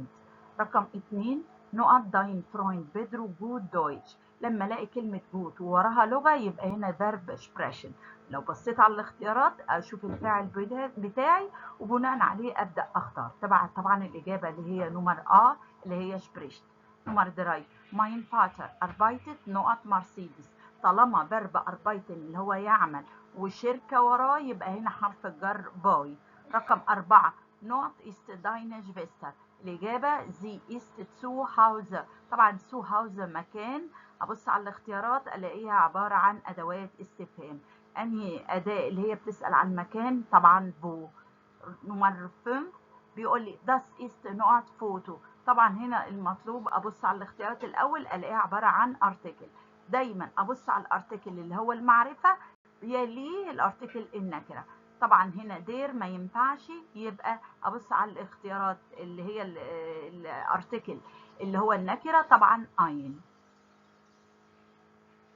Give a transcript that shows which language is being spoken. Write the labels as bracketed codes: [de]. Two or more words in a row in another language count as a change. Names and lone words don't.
[de] رقم 2 نقط Dein Freund Pedro gut Deutsch. [ar] لما الاقي كلمة جود ووراها لغة يبقى هنا [de] Verb sprechen. [ar] لو بصيت على الاختيارات اشوف الفاعل بتاعي وبناء عليه ابدا اختار. طبعا الاجابة اللي هي نمر اللي هي سبريشن. [de] نمر 3 mein Vater arbeitet نقط مرسيدس. [ar] طالما [de] Verb arbeiten [ar] اللي هو يعمل وشركة وراه يبقى هنا حرف الجر باي. [de] رقم 4 نقط ist deine Schwester. الإجابة sie ist zu Hause. طبعا zu Hause مكان. [ar] أبص على الاختيارات ألاقيها عبارة عن أدوات استفهام. أنهي أداة اللي هي بتسأل عن المكان؟ طبعا بو. نمر 5 بيقول لي [de] das ist [ar] نقط فوتو. طبعا هنا المطلوب ابص على الاختيارات الاول الاقيها عباره عن ارتكل. دايما ابص على الارتكل اللي هو المعرفه يليه الارتكل النكره. طبعا هنا دير ما ينفعش، يبقى ابص على الاختيارات اللي هي الارتكل اللي هو النكره، طبعا اين.